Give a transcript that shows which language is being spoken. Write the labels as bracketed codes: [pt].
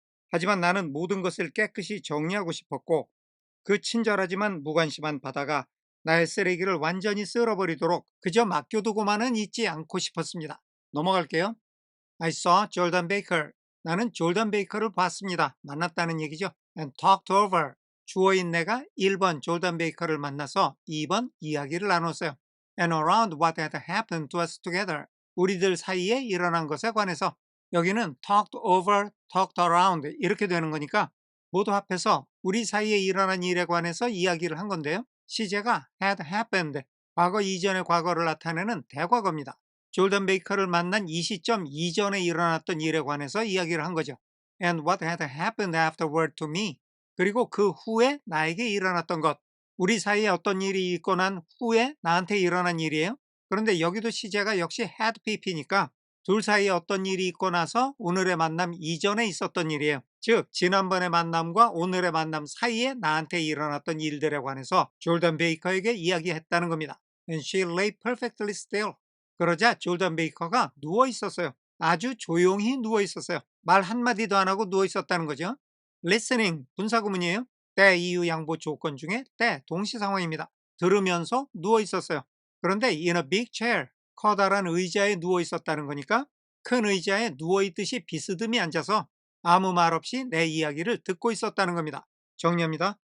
[ko] 하지만 나는 모든 것을 깨끗이 정리하고 싶었고 그 친절하지만 무관심한 바다가 나의 쓰레기를 완전히 쓸어버리도록 그저 맡겨두고만은 있지 않고 싶었습니다. 넘어갈게요. [en] I saw Jordan Baker. [ko] 나는 졸던 베이커를 봤습니다. 만났다는 얘기죠. [en] And talked over. [ko] 주어인 내가 1번 졸던 베이커를 만나서 2번 이야기를 나눴어요. [en] And around what had happened to us together. [ko] 우리들 사이에 일어난 것에 관해서 여기는 [en] talked over, talked around [ko] 이렇게 되는 거니까 모두 합해서 우리 사이에 일어난 일에 관해서 이야기를 한 건데요. 시제가 had happened, 과거 이전의 과거를 나타내는 대과거입니다. 졸던 베이커를 만난 이 시점 이전에 일어났던 일에 관해서 이야기를 한 거죠. [en] And what had happened afterward to me. [ko] 그리고 그 후에 나에게 일어났던 것. 우리 사이에 어떤 일이 있고 난 후에 나한테 일어난 일이에요. 그런데 여기도 시제가 역시 had pp니까 둘 사이에 어떤 일이 있고 나서 오늘의 만남 이전에 있었던 일이에요. 즉 지난번의 만남과 오늘의 만남 사이에 나한테 일어났던 일들에 관해서 졸던 베이커에게 이야기했다는 겁니다. [en] And she lay perfectly still. [ko] 그러자 졸던 베이커가 누워 있었어요. 아주 조용히 누워 있었어요. 말 한마디도 안 하고 누워 있었다는 거죠. listening 분사구문이에요. 때, 이유, 양보, 조건 중에 때 동시 상황입니다. 들으면서 누워 있었어요. 그런데 [en] in a big chair, [ko] 커다란 의자에 누워 있었다는 거니까 큰 의자에 누워 있듯이 비스듬히 앉아서 아무 말 없이 내 이야기를 듣고 있었다는 겁니다. 정리합니다.